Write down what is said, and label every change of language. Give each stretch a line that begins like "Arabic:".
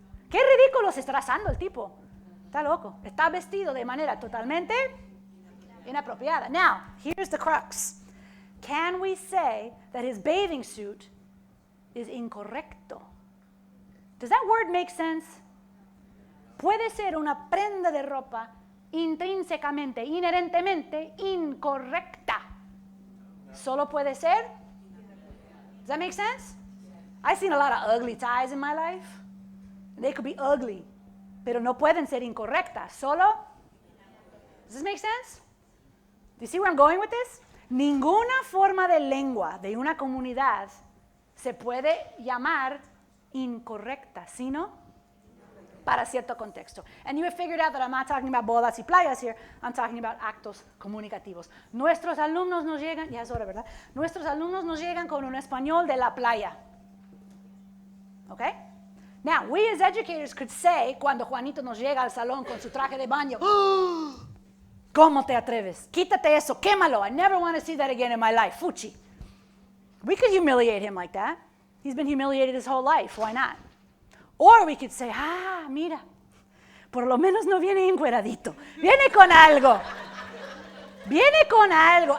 Spanish: Qué ridículo se está trazando el tipo. Está loco. Está vestido de manera totalmente inapropiada.
English: Now, here's the crux. Can we say that his bathing suit is incorrecto? Does that word make sense?
Spanish: Puede ser una prenda de ropa intrínsecamente, inherentemente incorrecta. Solo puede ser.
English: Does that make sense? I've seen a lot of ugly ties in my life. They could be ugly,
Spanish: pero no pueden ser incorrectas.
English: Solo. Does this make sense? Do you see where I'm going with this?
Spanish: Ninguna forma de lengua de una comunidad se puede llamar incorrecta, sino para cierto contexto.
English: And you have figured out that I'm not talking about
Spanish: bodas y playas
English: here. I'm talking about actos comunicativos.
Spanish: Nuestros alumnos nos llegan, ya es hora, ¿verdad? Nuestros alumnos nos llegan con un español de la playa. Okay?
English: Now, we as educators could say,
Spanish: cuando Juanito nos llega al salón con su traje de baño, oh, ¿cómo te atreves? Quítate eso, quémalo.
English: I never want to see that again in my life. Fuchi. We could humiliate him like that. He's been humiliated his whole life. Why not? Or we could say,
Spanish: mira, por lo menos no viene encueradito. Viene con algo. Viene con algo.